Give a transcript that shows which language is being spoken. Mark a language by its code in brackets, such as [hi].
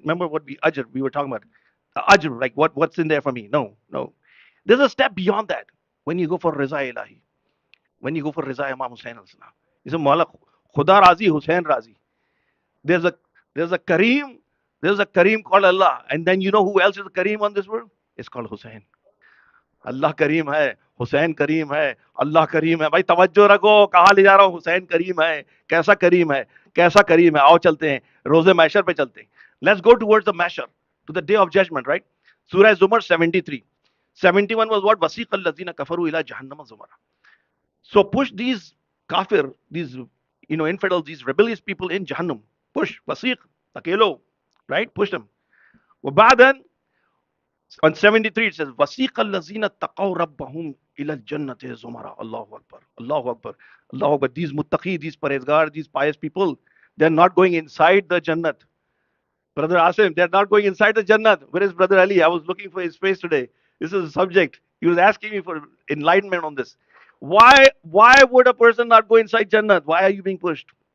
[en] Remember what we were talking about? The ajr, like what's in there for me? No, no. There's a step beyond that. When you go for Riza Ilahi, when you go for Riza Imam Hussain al-Salam, you say Mawla Khuda Razi, Hussain Razi. There's a there's a Kareem, there's a Kareem called Allah. And then you know who else is a Kareem on this world? It's called Hussein. [hi] अल्लाह करीम है, हुसैन करीम है, अल्लाह करीम है। भाई तवज्जो रखो, कहाँ ले जा रहा हूँ? हुसैन करीम है, कैसा करीम है, कैसा करीम है? आओ चलते हैं, रोजे मैशर पे चलते हैं। [en] Let's go towards the mahshar, to the day of judgment, right? Surah Zumar 73. 71 was what? [ar] Wasiq al-lazina kafaru ila jahannama zumara. [en] So push these kafir, these infidels, these rebellious people in Jahannam. Push, wasiq, takelo, right? Push them. [ar] وبعدين [en] on 73 it says [ar] وَسِيقَ الَّذِينَ اتَّقَوْا رَبَّهُمْ إِلَى الْجَنَّةِ زُمَرًا. Allahu Akbar, Allahu Akbar, Allahu Akbar. [en] These muttaqi, these parezgar, these pious people, they're not going inside the Jannat. Brother Asim, they're not going inside the Jannat. Where is Brother Ali? I was looking for his face today. This is a subject. He was asking me for enlightenment on this. Why would a person not go inside Jannat? Why are you being pushed?